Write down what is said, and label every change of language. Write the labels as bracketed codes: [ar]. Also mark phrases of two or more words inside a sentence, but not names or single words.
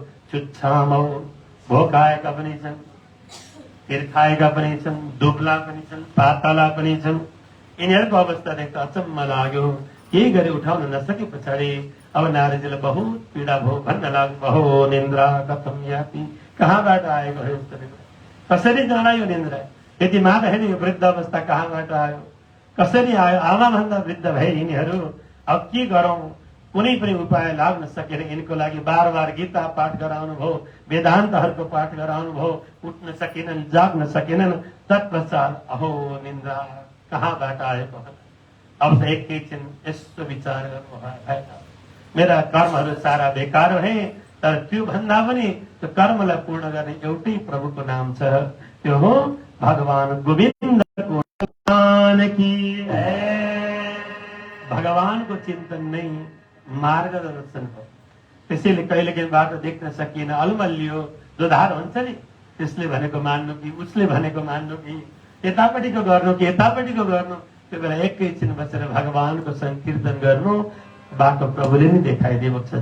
[ne] छुच्छामौ, भोकाएका पनि छन्, तिर्खाएका पनि छन्, दुब्ला पनि छन्, पातला पनि छन्। यिनीहरूको अवस्था देख्दा अचम्म लाग्यो। केही गरी उठाउन नसके पछाडि अब नारदजीलाई बहुत पीडा भयो। भन्न लाग्नु, [sa] अहो निन्द्रा कथम याति, [ne] कहाँबाट आएको हो यस्तो? कसरी जनायो निन्द्रा? यति मात्रै यो वृद्ध अवस्था कहाँबाट आयो, कसरी आयो? आमा भन्दा वृद्ध भए यिनीहरू। अब के गरौं? कुनै पनि उपाय लाग्न सकेन। यिनको लागि बार बार गीता पाठ गराउनु भयो, वेदान्तहरूको पाठ गराउनु भयो। उठ्न सकेनन्, जाग्न सकेनन्। तत्पश्चात [sa] अहो निन्द्रा [ne] कहाँबाट आएको? अब त एकैछिन यस्तो विचार गर्नु, मेरा कर्महरू सारा बेकार भए। तर त्यो भन्दा पनि त्यो कर्मलाई पूर्ण गर्ने एउटै प्रभुको नाम छ, त्यो हो भगवान गोविन्दको नाम [hi] की है। [ne] भगवानको चिन्तन नै मार्गदर्शन हो। त्यसैले कहिलेकाहीँ बाटो देख्न सकिएन, अलमल्लियो दोधार हुन्छ नि, त्यसले भनेको मान्नु कि उसले भनेको मान्नु कि यतापट्टिको गर्नु कि यतापट्टिको गर्नु, त्यो बेला एकैछिन बसेर भगवानको संकीर्तन गर्नु, बाटो प्रभुले नै देखाइदिएको छ।